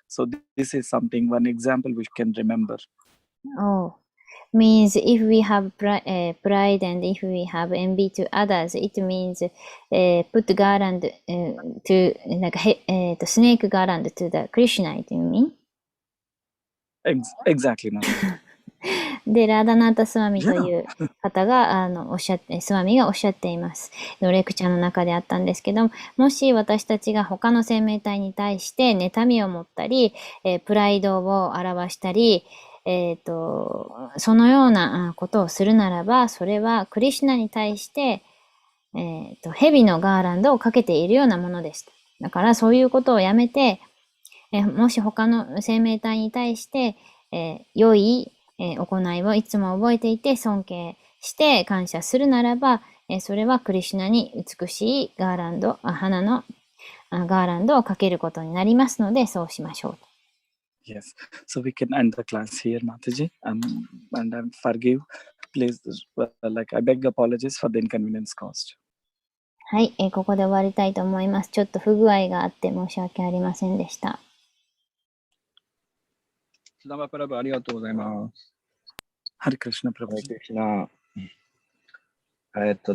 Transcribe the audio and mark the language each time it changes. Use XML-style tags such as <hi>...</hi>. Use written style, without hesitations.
<en>So this is something, one example we can remember. Oh, means if we have pride and if we have envy to others, it means put garland to the snake garland to the Krishna, do you mean? Exactly, ma'am.</en> <ja>で、ラーダナータスワミという方が、スワミがおっしゃっています。レクチャーの中であったんですけど、もし私たちが他の生命体に対して妬みを持ったり、プライドを表したり、そのようなことをするならば、それはクリシュナに対して、蛇のガーランドをかけているようなものです。だからそういうことをやめて、もし他の生命体に対して、良い行いをいつも覚えていて尊敬して感謝するならば、それはクリシュナに美しい花のガーランドをかけることになりますので、そうしましょう。</ja> <en>Yes, so we can end the class here, Mataji, and forgive, please. I beg apologies for the inconvenience caused.</en> <ja>はい、ここで終わりたいと思います。ちょっと不具合があって申し訳ありませんでした。 Sudama Prabhu, ありがとうございます。</ja> <sa>Hare Krishna Prabhu. Hare Krishna.</sa>